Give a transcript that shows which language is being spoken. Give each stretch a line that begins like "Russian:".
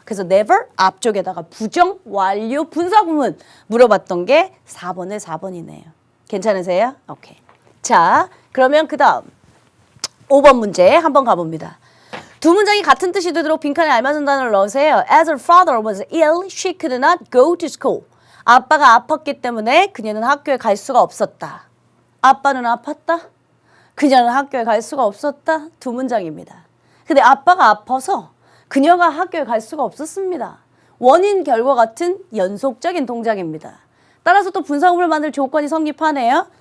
Korean: 그래서 never 앞쪽에다가 부정 완료 분사구문 물어봤던 게 4번의 4번이네요. 괜찮으세요? 오케이. 자, 그러면 그 다음 5번 문제 한번 가봅니다. 두 문장이 같은 뜻이 되도록 빈칸에 알맞은 단어를 넣으세요.
English: As her father was ill, she could not go to school.
Korean: 아빠가 아팠기 때문에 그녀는 학교에 갈 수가 없었다. 아빠는 아팠다. 그녀는 학교에 갈 수가 없었다. 두 문장입니다. 근데 아빠가 아파서 그녀가 학교에 갈 수가 없었습니다. 원인 결과 같은 연속적인 동작입니다. 따라서 또 분사구문을 만들 조건이 성립하네요.